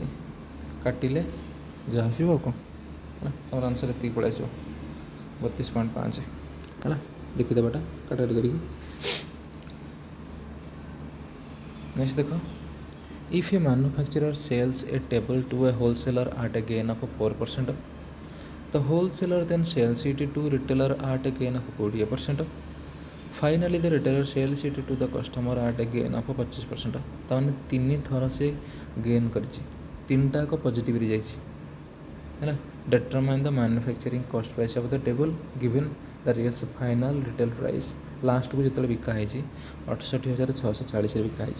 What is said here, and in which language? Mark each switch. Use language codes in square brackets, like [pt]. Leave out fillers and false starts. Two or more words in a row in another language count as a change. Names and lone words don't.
[or] କାଟିଲେ ଯାହା ଆସିବ ଆଉ କ'ଣ ହେଲା, ତୁମର ଆନ୍ସର୍ ଏତିକି ପଳେଇ ଆସିବ 32.5 ହେଲା। ଦେଖିଦେବାଟା କାଟାକାଟି କରିକି। ନେକ୍ସଟ ଦେଖ, [en] If a manufacturer sells a table to a wholesaler at a gain of 4%, the wholesaler then sells it to retailer at a gain of 20%. Finally the retailer sells it to the customer at a gain of 25%. [or] ତାମାନେ 3 ଥର ସେ ଗେନ୍ କରିଛି, 3ଟା ଯାକ ପଜିଟିଭରେ ଯାଇଛି ହେଲା। [en] Determine the manufacturing cost price of the table given the reals final retail price. [or] ଲାଷ୍ଟକୁ ଯେତେବେଳେ ବିକା ହେଇଛି 68,640ରେ ବିକା ହେଇଛି।